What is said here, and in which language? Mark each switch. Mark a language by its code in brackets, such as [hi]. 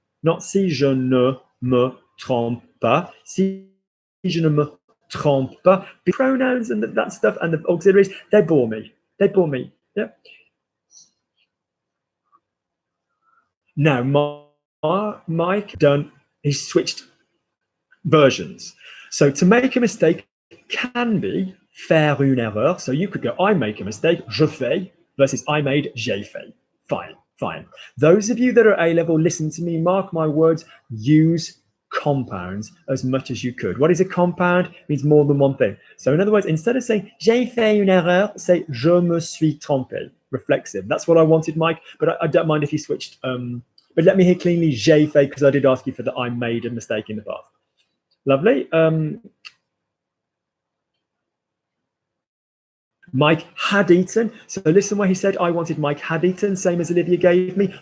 [en] Not [fr] si je ne me trompe pas. Si je ne me trompe pas. [en] The pronouns and that stuff and the auxiliaries, they bore me. They bore me. Yeah. Now, Mike he's switched versions. So to make a mistake can be faire une erreur. So you could go, I make a mistake, [fr] je fais, [en] versus I made, [fr] j'ai fait. [en] Fine, fine. Those of you that are A-level, listen to me, mark my words, use compounds as much as you could. What is a compound? It means more than one thing. So in other words, instead of saying [fr] j'ai fait une erreur, [en] say [fr] je me suis trompé. [en] Reflexive. That's what I wanted, Mike, but I don't mind if you switched. But let me hear cleanly [fr] j'ai fait [en] because I did ask you for that I made a mistake in the past. Lovely. Mike had eaten. So listen what he said. I wanted Mike had eaten, same as Olivia gave me.